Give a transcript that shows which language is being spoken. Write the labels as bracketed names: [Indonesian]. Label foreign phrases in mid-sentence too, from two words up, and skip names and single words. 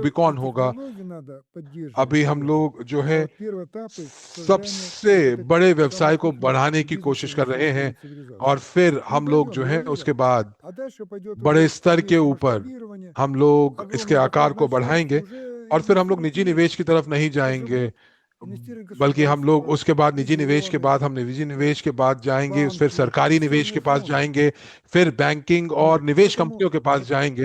[Hindi] कौन होगा। [Russian] технологии надо поддерживать, [Hindi] अभी हम [Russian] вот. [Hindi] लोग जो [Russian] А [Hindi] है [Russian] вот первый этап — это создание [Hindi] सबसे [Russian] вот этих [Hindi] बड़े [Russian] самых [Hindi] व्यवसाय को [Russian] крупных [Hindi] बढ़ाने की [Russian] бизнесов [Hindi] कोशिश कर रहे हैं, [Russian] цивилизации. [Hindi] और फिर [Russian] Мы [Hindi] हम लोग [Russian] пойдем, [Hindi] जो [Russian] я [Hindi] है उसके [Russian] уверен. [Hindi] बाद [Russian] А дальше пойдет [Hindi] बड़े [Russian] уже [Hindi] स्तर के [Russian] дальнейшее [Hindi] ऊपर [Russian] масштабирование, [Hindi] हम लोग इसके [Russian] огромное [Hindi] आकार [Russian] такое [Hindi] को [Russian] значение, [Hindi] बढ़ाएंगे, [Russian] уже [Hindi] और फिर हम लोग निजी निवेश की तरफ नहीं जाएंगे, बल्कि हम लोग उसके बाद निजी निवेश के बाद हम निजी निवेश के बाद जाएंगे, फिर सरकारी निवेश के पास जाएंगे, फिर बैंकिंग और निवेश कंपनियों के पास जाएंगे।